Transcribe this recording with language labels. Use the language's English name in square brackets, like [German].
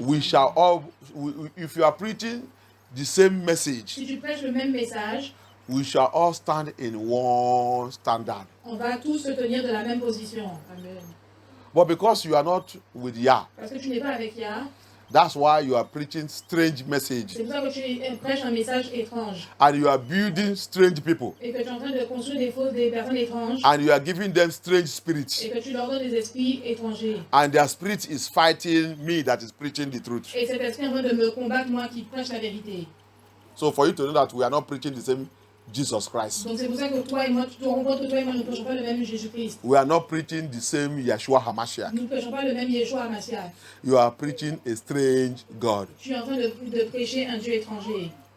[English] We shall all, if you are preaching the same message, [French] Si tu prêches le même message, [English] we shall all stand in one standard. [French] on va tous se tenir de la même position. [English] Amen. But because you are not with Yah, [French] Parce que tu n'es pas avec Yah, [English] that's why you are preaching strange message [French] c'est pour ça que tu prêches un message étrange. [English] and you are building strange people [French] Et que tu es en train de construire des personnes étranges. [English] and you are giving them strange [French] Et [English] spirits [French] que tu leur donnes des esprits étrangers. [English] and their spirit is fighting me that is preaching the truth. [French] Et cet esprit est en train de me combattre, moi qui prêche la vérité. [English] So for you to know that we are not preaching the same Jesus Christ, [French] Donc c'est pour ça que toi et moi, tu te rends compte que toi et moi, nous ne prêchons pas le même Jésus-Christ. [English] we are not preaching the same Yeshua HaMashiach. [French] Nous ne prêchons pas le même Yeshua Mashiach. [English] You are preaching a strange God. [French] Tu es en train de prêcher un Dieu étranger.